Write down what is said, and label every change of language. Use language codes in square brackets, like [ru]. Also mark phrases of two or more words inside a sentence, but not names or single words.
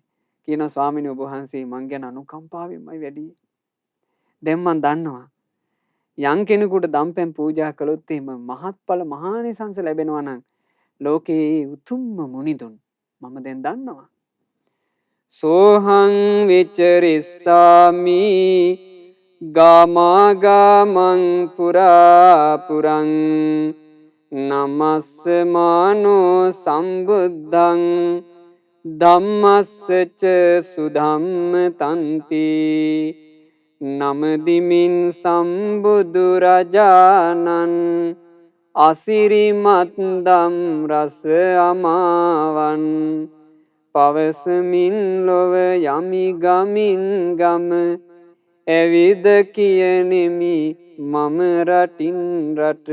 [si] කියනවා ස්වාමීනි ඔබ වහන්සේ මං ගැන අනුකම්පාවෙන්මයි වැඩි. දැන් මං දන්නවා යම් කෙනෙකුට දම්පැන් පූජා කළොත් එහෙම මහත්ඵල මහානිසංස ලැබෙනවා නම් ලෝකේ උතුම්ම මුනිදුන් මම දැන් දන්නවා. [pi] සෝහං විචරිස්සාමි ගාමාගාමං පුරාපුරං නමස්ස මානෝ සම්බුද්ධං ධම්මස්සච සුධම්ම තන්ති [si] නමදිමින් සම්බුදු රජාණන් අසිරිමත් දම් රස අමාවන් පවසමින් ලොව යමි ගමින් ගම ඇවිද කියනෙමි මම රටින් රට.